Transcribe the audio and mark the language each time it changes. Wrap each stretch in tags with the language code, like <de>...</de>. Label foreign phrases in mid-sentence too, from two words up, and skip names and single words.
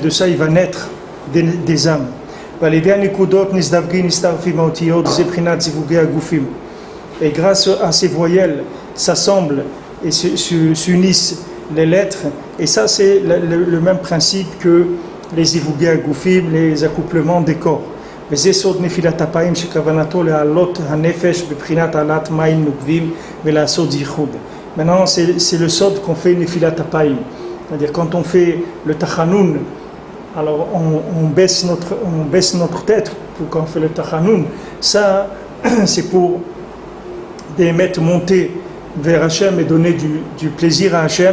<fr>De ça, il va naître des âmes. Et grâce à ces voyelles, s'assemblent et s'unissent les lettres. Et ça, c'est le même principe que les</fr> <he>זיווגי הגופים,</he> <fr>les accouplements des corps.</fr> <he>וזה סוד נפילת אפיים שכוונתו להעלות הנפש בבחינת העלאת מים נוקבים ולעשות ייחוד.</he> <fr>Maintenant, c'est le sod qu'on fait</fr> <he>נפילת אפיים.</he> <fr>C'est-à-dire quand on fait le Tachanoun, alors on baisse notre tête quand on fait le Tachanoun. Ça, c'est pour des maîtres monter vers Hachem et donner du plaisir à Hachem.</fr>